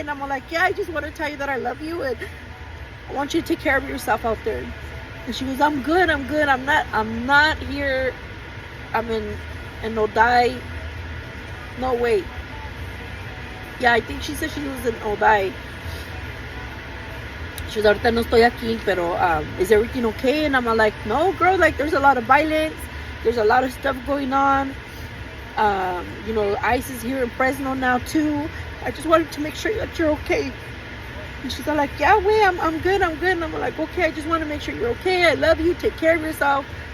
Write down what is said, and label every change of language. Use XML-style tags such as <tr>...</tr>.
<en>And I'm all like, yeah, I just want to tell you that I love you, and I want you to take care of yourself out there. And she goes, I'm good. I'm not here. I'm in Odai. No, wait. Yeah, I think she said she was in Odai. She was,</en> <es>ahorita no estoy aquí, pero</es> <en>is everything okay? And I'm like, no, girl, like, there's a lot of violence. There's a lot of stuff going on. You know, ICE is here in Fresno now, too. I just wanted to make sure that you're okay. And she's all like, yeah, wait, I'm good. And I'm like, okay, I just want to make sure you're okay. I love you. Take care of yourself.</en>